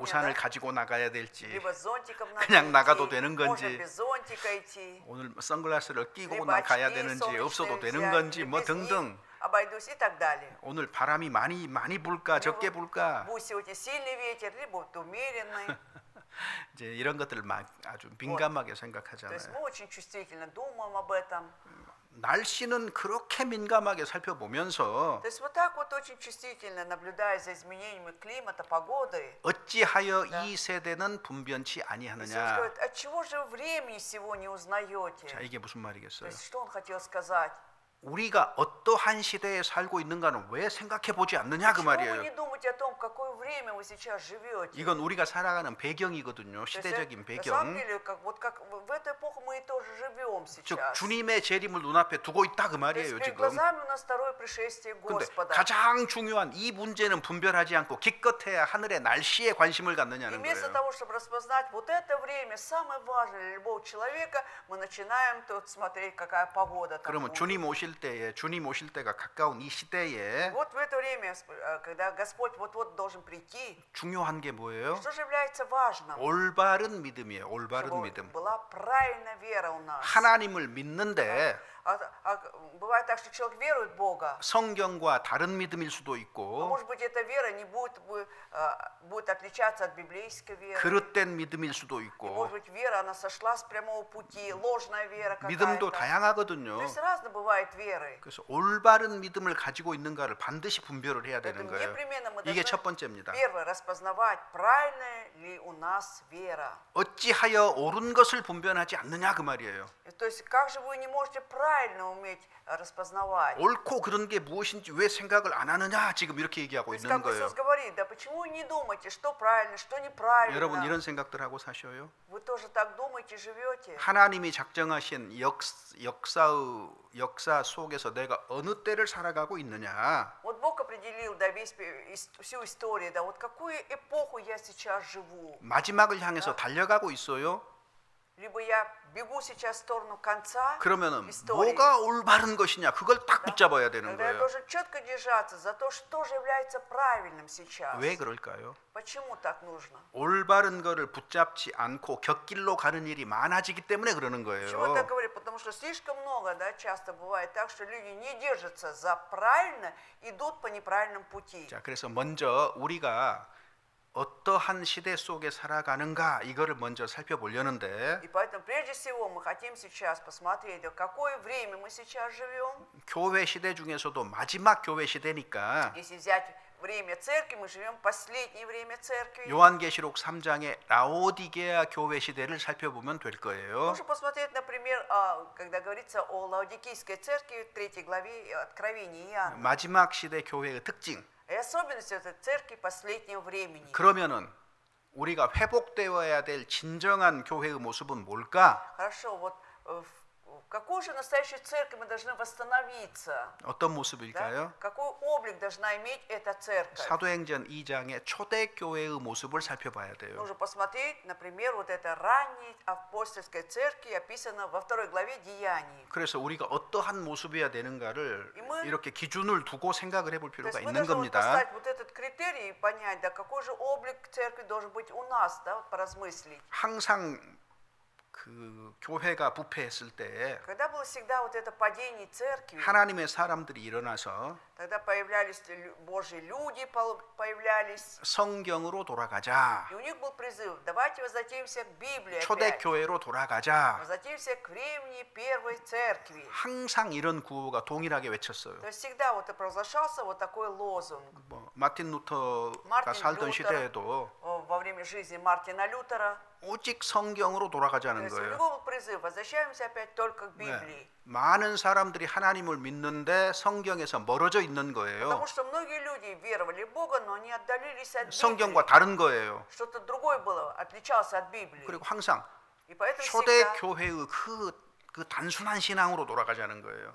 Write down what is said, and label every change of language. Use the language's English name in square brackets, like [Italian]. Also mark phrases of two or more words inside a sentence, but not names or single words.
[Korean] 우산을 [Russian] да? [Korean] 가지고 나가야 될지 [Russian] Либо с зонтиком надо [Korean] 그냥 나가도 [Russian] идти, [Korean] 되는 [Russian] можно [Korean] 건지. [Russian] без зонтика идти. [Korean] 오늘 선글라스를 끼고 [Russian] либо [Korean] 나가야 [Russian] очки [Korean] 되는지 [Russian] солнечные [Korean] 없어도 되는 [Russian] взять, [Korean] 건지 [Russian] или [Korean] 뭐 [Russian] без них [Korean] 등등. [Russian] обойдусь и так далее. [Korean] 오늘 바람이 많이 불까 적게 불까 [Russian] Будет сегодня сильный ветер, либо вот умеренный. [Korean] 이제 이런 것들을 아주 민감하게 [Russian] То есть [Korean] 생각하잖아요. [Russian] мы очень чувствительно думаем об этом. [Korean] 날씨는 그렇게 민감하게 살펴보면서 [Russian] То есть вот так вот очень чувствительно, наблюдая за изменениями климата, погоды, [Korean] 어찌하여 이 세대는 분변치 [Russian] Иисус [Korean] 아니하느냐. [Russian] говорит, от чего же вы времени сего не [Korean] 자, [Russian] узнаете? [Korean] 이게 무슨 [Russian] То [Korean] 말이겠어요? [Russian] есть что он хотел сказать? [Korean] 우리가 어떠한 시대에 살고 있는가는 왜 생각해 보지 않느냐 그 [Russian] Почему вы [Korean] 말이에요. [Russian] не думаете о том, в какое время вы сейчас живете? [Korean] 이건 우리가 살아가는 배경이거든요. [Russian] То есть [Korean] 시대적인 [Russian] на самом [Korean] 배경. [Russian] деле, как в эту эпоху мы тоже живем [Korean] 즉 [Russian] сейчас. [Korean] 주님의 재림을 눈앞에 두고 있다 그 [Russian] То есть [Korean] 말이에요, [Russian] перед [Korean] 지금. [Russian] глазами у нас второе пришествие [Korean] 근데 [Russian] Господа. [Korean] 가장 중요한 이 문제는 분별하지 않고 기껏해야 하늘의 날씨에 관심을 [Russian] И [Korean] 갖느냐는 [Russian] вместо [Korean] 거예요. [Russian] того, чтобы распознать вот это время, самое важное для любого человека, мы начинаем тут смотреть, какая погода там [Korean] 그러면 [Russian] будет. [Korean] 주님 오실 때가 가까운 이 시대에 [Russian] Вот в это время, когда Господь вот-вот должен прийти, [Korean] 중요한 게 뭐예요? [Russian] что же является важным? [Korean] 올바른 믿음이에요. 올바른 [Russian] Чтобы [Korean] 믿음. [Russian] была правильная вера у нас. [Korean] 하나님을 믿는데 [Russian] Бывает так, что человек верует в Бога, [Korean] 성경과 다른 믿음일 수도 [Russian] а [Korean] 있고 [Russian] может быть, эта вера не будет отличаться от библейской веры. [Korean] 그릇된 믿음일 수도 [Russian] И, [Korean] 있고 [Russian] может быть, вера, она сошла с прямого пути, ложная вера [Korean] 믿음도 [Russian] какая-то. [Korean] 다양하거든요. [Russian] То есть разно бывает веры. [Korean] 그래서 올바른 믿음을 가지고 있는가를 반드시 분별을 해야 되는 [Russian] Поэтому [Korean] 거예요. [Russian] непременно мы [Korean] 이게 [Russian] должны [Korean] 첫 번째입니다. [Russian] первое распознавать, правильная ли у нас вера. [Korean] 어찌하여 옳은 것을 분별하지 않느냐 그 말이에요. [Russian] То есть как же вы не можете правильно уметь распознавать? [Korean] 옳고 그런 게 무엇인지 왜 생각을 안 하느냐 지금 이렇게 얘기하고 [Russian] То есть [Korean] 있는 [Russian] как [Korean] 거예요. [Russian] Иисус говорит, да почему вы не думаете, что правильно, что неправильно? [Korean] 여러분 이런 생각들 하고 사셔요? [Russian] Вы тоже так думаете, живете? [Korean] 하나님이 작정하신 역사 속에서 내가 어느 때를 살아가고 있느냐? [Russian] Вот Бог определил, да, всю историю, да, вот какую эпоху я сейчас живу. [Korean] 마지막을 향해서 달려가고 있어요. [Russian] Либо я бегу сейчас в сторону конца [Korean] 그러면은 [Russian] истории. [Korean] 뭐가 올바른 것이냐? 그걸 딱 붙잡아야 되는 [Russian] Тогда я [Korean] 거예요. [Russian] должен четко держаться за то, что же является правильным сейчас. [Korean] 왜 그럴까요? [Russian] Почему так нужно? [Korean] 올바른 거를 붙잡지 않고 곁길로 가는 일이 많아지기 때문에 그러는 [Russian] Почему я [Korean] 거예요. [Russian] так говорю? Потому что слишком много, да, часто бывает так, что люди не держатся за правильно, идут по неправильному пути. [Korean] 자, 그래서 먼저 우리가 어떠한 시대 속에 살아가는가 이거를 먼저 살펴보려는데 [Russian] И поэтому прежде всего мы хотим сейчас посмотреть, в какое время мы сейчас живем. [Korean] 교회 시대 중에서도 마지막 교회 시대니까 [Russian] Если взять время церкви, мы живем в последнее время церкви. [Korean] 요한계시록 3장의 라오디게아 교회 시대를 살펴보면 될 거예요. [Russian] Можно посмотреть, например, когда говорится о Лаодикийской церкви в 3 главе Откровения Иоанна. [Korean] 마지막 시대 교회의 특징. [Russian] И особенность этой церкви последнего времени. [Korean] 그러면은 우리가 회복되어야 될 진정한 교회의 모습은 뭘까? [Russian] Хорошо, вот в какую же настоящую церковь мы должны восстановиться? [Korean] 어떤 [Russian] Да? [Korean] 모습일까요? [Russian] Какой облик должна иметь эта церковь? [Korean] 사도행전 2장의 초대교회의 모습을 살펴봐야 돼요. [Russian] Нужно посмотреть, например, вот это ранней апостольской церкви, описано во 2 главе Деяний. [Korean] 그래서 우리가 어떠한 모습이어야 되는가를 이문- 이렇게 기준을 두고 생각을 해볼 [Russian] То [Korean] 필요가 [Russian] есть мы [Korean] 있는 [Russian] должны вот [Korean] 겁니다. [Russian] поставить вот этот критерий и понять, да, какой же облик церкви должен быть у нас, да, вот поразмыслить. [Korean] 항상 그 교회가 부패했을 때 [Russian] Когда было всегда вот это падение церкви, [Korean] 하나님의 사람들이 일어나서 [Russian] тогда появлялись Божьи люди, появлялись, [Korean] 성경으로 돌아가자. [Russian] и у них был призыв, давайте возвратимся к Библии опять, [Korean] 초대교회로 돌아가자. [Russian] возвратимся к времени первой церкви. [Korean] 항상 이런 구호가 동일하게 외쳤어요. [Russian] То есть всегда вот и провозглашался вот такой лозунг. [Korean] 뭐 마틴 루터가 마틴 살던 루터. 시대에도 [Russian] Во время жизни Мартина Лютера. [Korean] 오직 성경으로 [Russian] То [Korean] 돌아가자는 [Russian] есть у [Korean] 거예요. [Russian] него был призыв, возвращаемся опять только к [Korean] 네. [Russian] Библии. [Korean] 많은 사람들이 하나님을 믿는데 성경에서 멀어져 있는 거예요. [Russian] Потому что многие люди веровали в Бога, но они отдалились от [Korean] 성경과 [Russian] Библии. [Korean] 다른 거예요. [Russian] Что-то другое было, отличалось от Библии. [Korean] 그리고 항상 [Russian] И поэтому [Korean] 초대 [Russian] всегда [Korean] 교회의 그 단순한 신앙으로 돌아가자는 거예요.